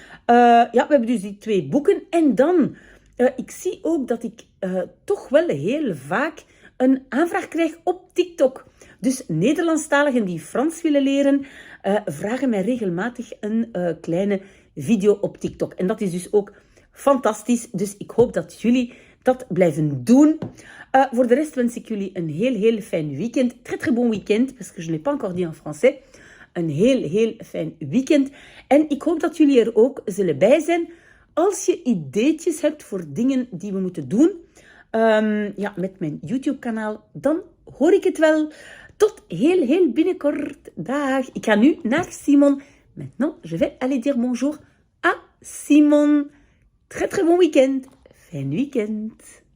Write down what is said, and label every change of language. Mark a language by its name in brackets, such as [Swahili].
[Dutch] Ja, we hebben dus die 2 boeken. En dan, ik zie ook dat ik toch wel heel vaak een aanvraag krijg op TikTok. Dus Nederlandstaligen die Frans willen leren, vragen mij regelmatig een kleine video op TikTok. En dat is dus ook fantastisch. Dus ik hoop dat jullie dat blijven doen. Voor de rest wens ik jullie een heel fijn weekend. [French] Très très bon weekend, parce que je n'ai pas encore dit en français. [Dutch] Een heel fijn weekend. En ik hoop dat jullie er ook zullen bij zijn. Als je ideetjes hebt voor dingen die we moeten doen, ja, met mijn YouTube-kanaal, dan hoor ik het wel. Tot heel binnenkort. Dag. Ik ga nu naar Simon. [French] Maintenant, je vais aller dire bonjour à Simon. Très très bon weekend. [Dutch] Fijn weekend.